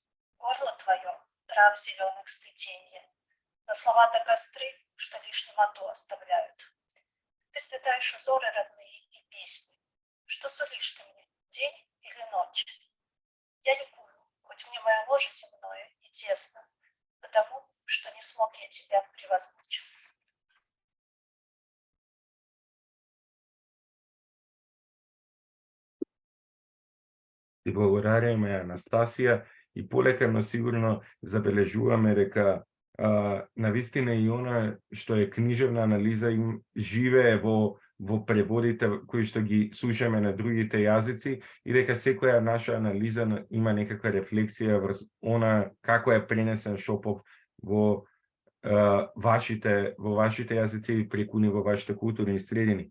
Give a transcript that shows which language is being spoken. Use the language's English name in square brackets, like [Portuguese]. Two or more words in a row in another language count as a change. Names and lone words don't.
[Russian] Горло твое — трав зеленых сплетенья, но слова так остры, что лишь немоту оставляют. Ты сплетаешь узоры родные и песни. Что сулишь ты мне, день или ночь? Я ликую, хоть мне мое ложе земное и тесно, потому что не смог я тебя превозмочь. [Macedonian] Ти благодариме, Анастасија, и полека, но сигурно забележуваме дека навистина и она што е книжевна анализа им живее во преводите кои што ги слушаме на другите јазици и дека секоја наша анализа има некаква рефлексија врз она како е пренесен Шопов во вашите јазици и прекуни во вашите културни средини.